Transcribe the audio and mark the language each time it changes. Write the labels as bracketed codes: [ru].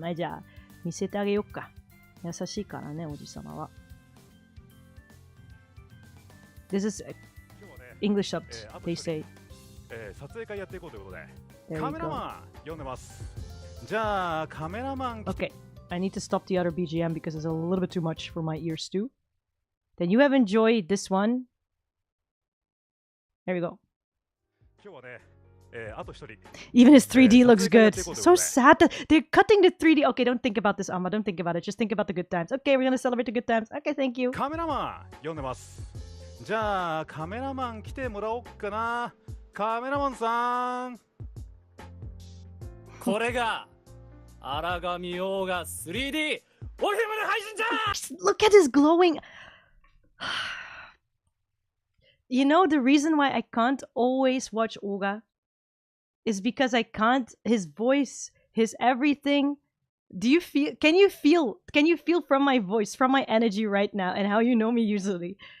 [ja] はい、じゃあ、見せてあげよっか。優しいからね、おじさまは。 [en] This is English subbed, they say. [ja] 撮影会やっていこうということでカメラマン呼んでますじゃあカメラマン [en] Okay, I need to stop the other BGM because it's a little bit too much for my ears too. Then you have enjoyed this one. There we go. [ja] 今日はね、あと一人 [en] Even his 3D looks good. So sad that they're cutting the 3D. Okay, don't think about this, Amma. Don't think about it. Just think about the good times. Okay, we're gonna celebrate the good times. Okay, thank you. [ja] カメラマン呼んでます。じゃあカメラマン来てもらおうかな。カメラマンさん。これが荒神王が 3D オフィムの配信じゃ。 [en] Look at his glowing. You know, the reason why I can't always watch Oga is because I can't, his voice, his everything. Do you feel, can you feel from my voice, from my energy right now and how you know me usually?